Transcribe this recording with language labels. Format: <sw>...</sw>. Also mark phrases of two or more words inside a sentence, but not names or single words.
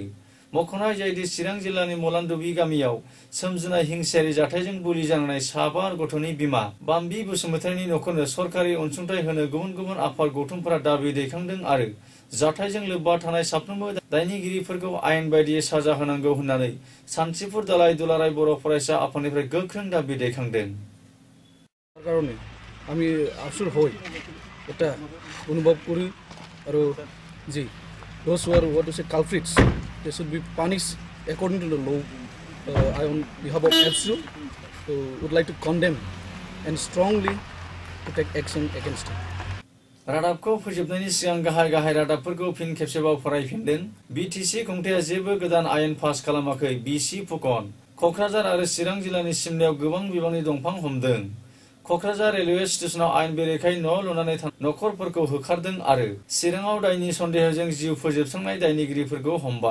<brx>मख'नाय जायोदि चिरां जिल्लानि मलानदुबि गामियाव सोमजिनाय हिंसायारि जाथायजों बुलि जानांनाय 4 गथ'नि बिमा बाम्बि बसुमतारीनि नखरनो सरकारि अनसुंथाइ होनो गुबुन आफाद गौथुमफोरा दाबि दैखांदों आरो जाथायजों लोब्बा थानाय साफ्रोमबो दायनिगिरिफोरखौ आयेन बायदियै साजा होनांगौ होननानै सान्तिपुर दालाय दुलाराय बर' फरायसा आफादनिफ्राय गोख्रों दाबि दैखांदों।</brx> <bn>কারণে আমি আফসোস হই এটা অনুভব করি আৰু জি</bn> <en>those who are what to say culprits they should be punished according to the law. I on behalf of AFSU would like to condemn and strongly to take action against it.</en> <brx>रादाबखौ फोजोबनायनि सिगां गाहाय गाहाय रादाबफोरखौ फिन खेबसेबाव फरायफिनदों। बिटिसि खुंथाया जेबो गोदान आयेन पास खालामाखै बिसि फुकन। क'क्राझार आरो चिरां जिल्लानि सिमनायाव गोबां बिबांनि दंफां हमदों। क'क्राझार रेलवे स्टेशनाव आयेन बेरेखायै न' लुनानै नखरफोरखौ होखारदों आरो चिराङाव दायनि सन्देहजों जिउ फोजोबस्रांनाय दायनिगिरिफोरखौ हमबाय।</brx>